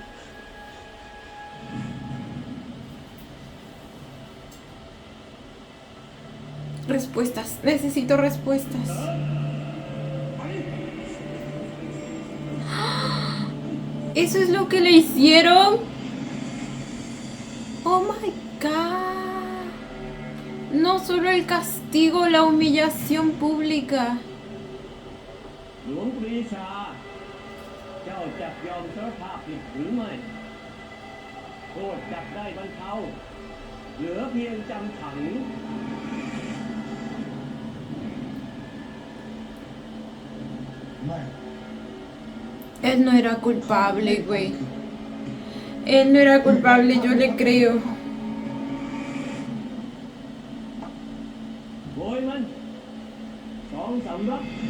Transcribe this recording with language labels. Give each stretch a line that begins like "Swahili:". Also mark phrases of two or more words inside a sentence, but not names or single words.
Spanish: Respuestas. Necesito respuestas. ¿Eso es lo que le hicieron?
English: Oh my god.
Spanish: No solo el castigo, la humillación pública.
Thai: หลวงปรีชา เจ้าจักยอมสารภาพผิดหรือไม่โทษจักได้บรรเทาเหลือเพียงจำขัง ไม่
Spanish: Él no era culpable, güey. Él no era culpable, yo le creo.
Thai: โวยมัน2 สำรับ